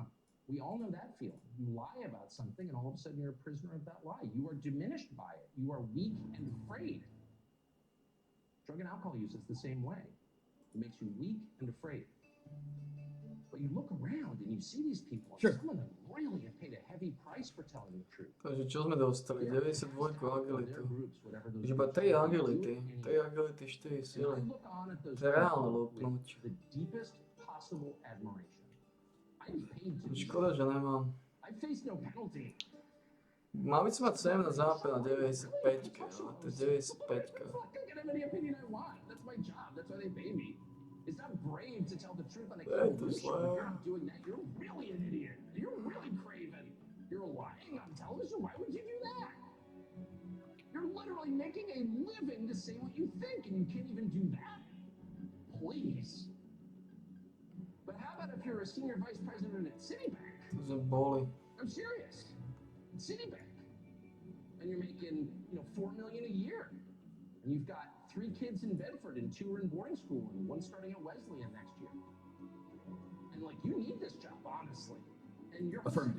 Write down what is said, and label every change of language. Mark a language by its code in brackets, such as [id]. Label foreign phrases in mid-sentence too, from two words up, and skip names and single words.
[en] We all know that feeling. You lie about something, and all of a sudden you're a prisoner of that lie. You are diminished by it. You are weak and afraid. Drug and alcohol use is the same way. It makes you weak and afraid. But you look around and you see these people, and some of them really have paid a heavy price for telling the truth. [sk] Takže čo sme dostali? 92 agilitu. [en] Their groups, whatever those [sk] Takže iba [en] groups [sk] 3 [en] are, [sk] agility. [en] do it [sk] 3 agility, 4 [en] And I [sk] sily. [en] look on at those [sk] To je reálne [en] people [sk] lúpnuť. [en] with the deepest possible admiration. I'm paid to do [sk] Škoda, že nemám. [en] I face no penalty. [sk] Mal by som mať sem na západ na 95, ale to je 95. [en] Fuck, I can have any opinion I want. That's my job. That's why they pay me. It's not brave to tell the truth on a Hey, cable this show. If lad. you're not doing that, you're really an idiot. You're really craven. You're lying on television. Why would you do that? You're literally making a living to say what you think, and you can't even do that? Please. But how about if you're a senior vice president at Citibank? [sk] To sme boli. [en] I'm serious. Citibank. And you're making, $4 million a year. And you've got 3 kids in Bedford and 2 are in boarding school and 1 starting at Wesleyan next year. And you need this job, honestly. And your Affirmative.